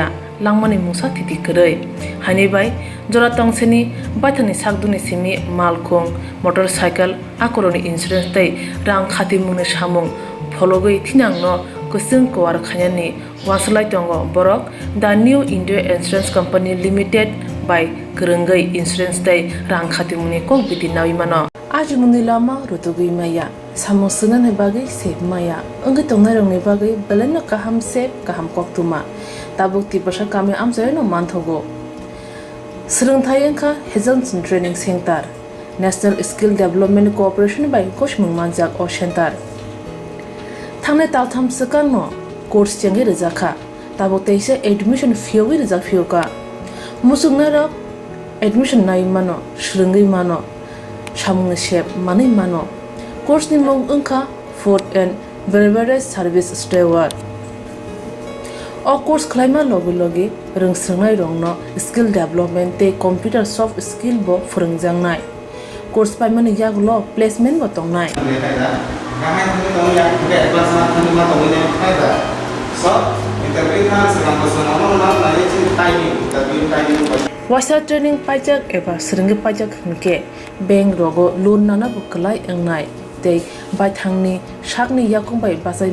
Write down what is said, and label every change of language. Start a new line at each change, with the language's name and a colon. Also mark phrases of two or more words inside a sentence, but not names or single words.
Kok Borok: langmani musa titi korei hani bai jora tongseni baithani sakduni simi malkhung motorcycle akoroni insurance tai rang khatimuni samung phologoi thinangno kusung kwar khanyani waslai tongo borok the New India Insurance Company Limited by Kurungai Insurance tai rang khatimuni kok biti nawi mano aji mundi lama rutugui maya samosuna ne bagai sep maya angai tongnai rong ne bagai beleno kaham sep kaham koktwma tabuk ti basha kame amjayo no manthogo Swrangchati Kokborok Hejelson Training Center, National Skill Development Cooperation by Koshmung Manjak O Center. Tangnai taltham sakang no course changi rizakha, tabo teise
English: admission fee
Kok Borok: rizak fioka. Musuk narok admission nai mano, shringi mano, shamung shep mani mano. Course ni mong ungka
English: food and beverage service steward.
Kok Borok: O course claima logi rung srengnai rong no
English: skill development
Kok Borok: te
English: computer soft skill
Kok Borok: bo phurungjangnai. Course paimani yak lo placement bo tongnai. Wasa training pajak eba seringi pajak hingke bank rogo loan nana bukalai engnai tei baithangni shakni yakung bai basai